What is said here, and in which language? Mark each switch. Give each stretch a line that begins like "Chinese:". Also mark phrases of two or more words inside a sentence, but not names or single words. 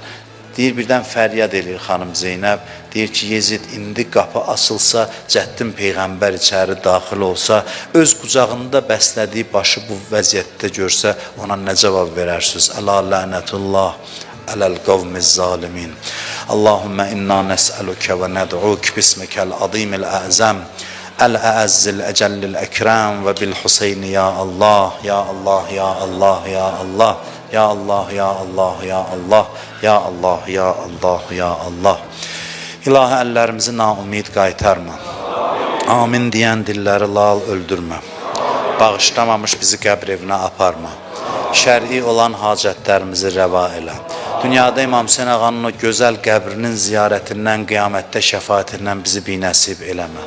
Azerbaijani: Deyir, birdən fəryad edir xanım Zeynəb. Deyir ki, Yezid, indi qapı açılsa, Cəddin Peyğəmbər içəri daxil olsa, öz qucağında bəslədiyi başı bu vəziyyətdə görsə, ona nə cavab verərsiniz?
Arabic: ألا لعنة الله على القوم الظالمين. اللهم إنا نسألك وندعوك باسمك العظيم الأعظم الأعز الأجل الأكرم وبالحسين يا الله يا الله يا الله يا الله. يا الله يا الله يا الله يا الله يا الله يا الله.
Azerbaijani: İlahi, əllərimizi naumid qaytarma. Amin deyən dilləri lal öldürmə. Bağışlamamış bizi qəbr evinə aparma. Şər'i olan hacətlərimizi rəva elə. Dünyada İmam Hüseyin ağanın o gözəl qəbrinin ziyarətindən, qiyamətdə şəfaətindən bizi binəsib eləmə.